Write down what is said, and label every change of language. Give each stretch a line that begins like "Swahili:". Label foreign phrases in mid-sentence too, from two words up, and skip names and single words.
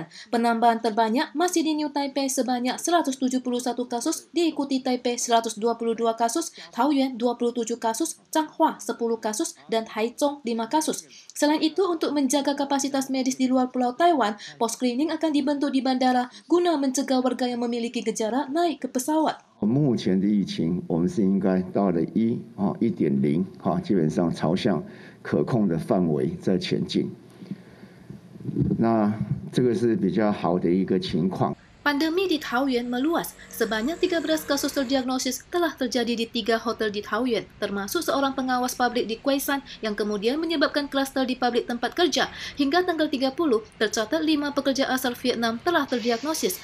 Indonesian: Penambahan terbanyak masih di New Taipei sebanyak 171 kasus, diikuti Taipei 122 kasus, Taoyuan 27 kasus, Changhua 10 kasus, dan Haichong 5 kasus. Selain itu, untuk menjaga kapasitas medis di luar Pulau Taiwan, pos screening akan dibentuk di bandara guna mencegah warga yang memiliki gejala naik ke pesawat.
Chinese: 目前的疫情，我们是应该到了1.0，基本上朝向可控的范围在前进。那这个是比较好的一个情况。
Indonesian: Pandemi di Taoyuan meluas. Sebanyak 13 kasus terdiagnosis telah terjadi di 3 hotel di Taoyuan, termasuk seorang pengawas pabrik di Kuaisan yang kemudian menyebabkan klaster di pabrik tempat kerja. Hingga tanggal 30, tercatat 5 pekerja asal Vietnam telah terdiagnosis.